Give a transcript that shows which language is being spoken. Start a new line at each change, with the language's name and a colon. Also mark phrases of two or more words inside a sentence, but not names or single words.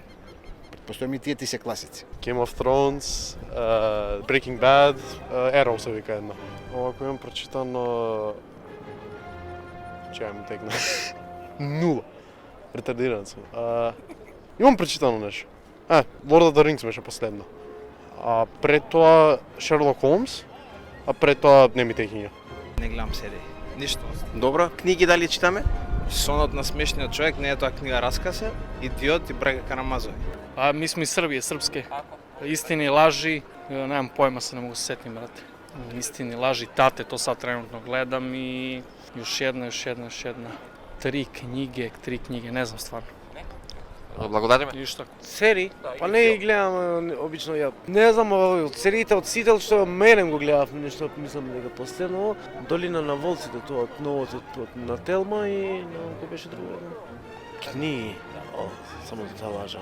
Macedonian: Предпоставувам и тие ти се класици. Game of Thrones, Breaking Bad, Arrow се вика една. Овако имам прочитано... Чеја ми текна? Нула. Ретардиран сум. Имам прочитано нешто. Lord of the Rings беше последно. А пред тоа Шерлок Холмс, а пред тоа не ми текиња. Не гледам серии. Ништо. Добро, книги дали читаме? Сонот на смешниот човек, не е тоа книга расказ е, Идиот и Брега Карамазови.
Serbian: Mi smo iz Srbije, srpske. Istini i laži, nemam pojma, se ne mogu se setim, brate. Istini i laži, tate, to sad trenutno gledam i još jedna. 3 knjige, ne znam stvarno.
Macedonian: Благодариме. Ништо. Серии? Па не ги гледам обично ја. Не знам од сериите од Сител што менем го гледав нешто, мислам дека последно Долина на волците, тоа од новото на Телма и кој беше друго. Книги. Само да лажам.